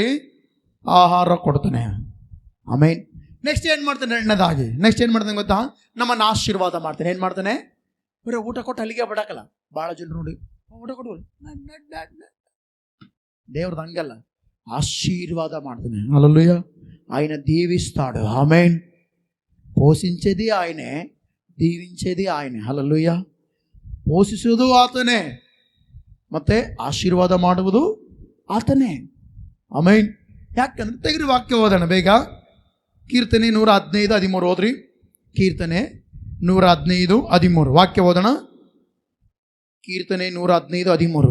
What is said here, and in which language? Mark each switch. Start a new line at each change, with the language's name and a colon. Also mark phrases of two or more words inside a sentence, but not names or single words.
Kannada: ಆಹಾರ ಕೊಡ್ತಾನೆ. ಆಮೇನ್. ನೆಕ್ಸ್ಟ್ ಏನು ಮಾಡ್ತಾನೆ? ಎರಡನೇದಾಗಿ ನೆಕ್ಸ್ಟ್ ಏನು ಮಾಡ್ತಾನೆ ಗೊತ್ತಾ? ನಮ್ಮನ್ನು ಆಶೀರ್ವಾದ ಮಾಡ್ತಾನೆ. ಏನು ಮಾಡ್ತಾನೆ? ಬರೀ ಊಟ ಕೊಟ್ಟು ಅಲ್ಲಿಗೆ ಬಿಡಕಲ್ಲ. ಭಾಳ ಜನರು ನೋಡಿ ಊಟ ಕೊಡು, ದೇವ್ರದ್ದು ಹಂಗಲ್ಲ, ఆశీర్వాద ಮಾಡ್ತಾನೆ.
Telugu: హల్లెలూయా. ఆయన దీవిస్తాడు. ఆమేన్. పోషించేది ఆయనే, దీవించేది ఆయనే. హల్లెలూయా.
Kannada: పోషಿಸುವುದು ಆತನೇ, ಮತ್ತೆ ಆಶೀರ್ವಾದ ಮಾಡುವುದು ಆತನೇ. ಆಮೇನ್. ಯಾಕಂದ್ರೆ ತೆಗೆದು ವಾಕ್ಯ ಓದೋಣ ಬೇಗ. ಕೀರ್ತನೆ 115:13 ಓದ್ರಿ. ಕೀರ್ತನೆ 115:13 ವಾಕ್ಯ ಓದೋಣ. ಕೀರ್ತನೆ 115:13.